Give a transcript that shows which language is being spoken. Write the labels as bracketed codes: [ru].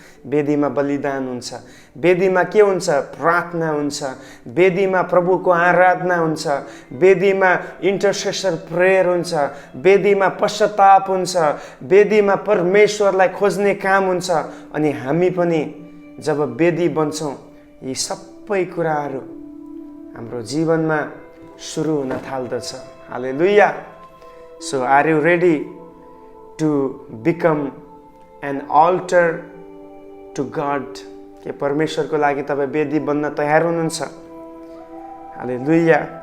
[ne] वेदीमा बलिदान हुन्छ, वेदीमा के हुन्छ? प्रार्थना हुन्छ, वेदीमा प्रभुको आराधना हुन्छ, वेदीमा इन्टरसेसर प्रेयर हुन्छ, वेदीमा पश्चाताप हुन्छ, वेदीमा परमेश्वरलाई खोज्ने काम हुन्छ। अनि हामी पनि जब वेदी बन्छौँ यी सबै कुराहरू हाम्रो जीवनमा सुरु हुन थाल्दछ। हालेलुया। [en] So are you ready to become an altar to God? [ne] के परमेश्वरको लागि तपाईँ वेदी बन्न तयार हुनुहुन्छ? हालेलुया।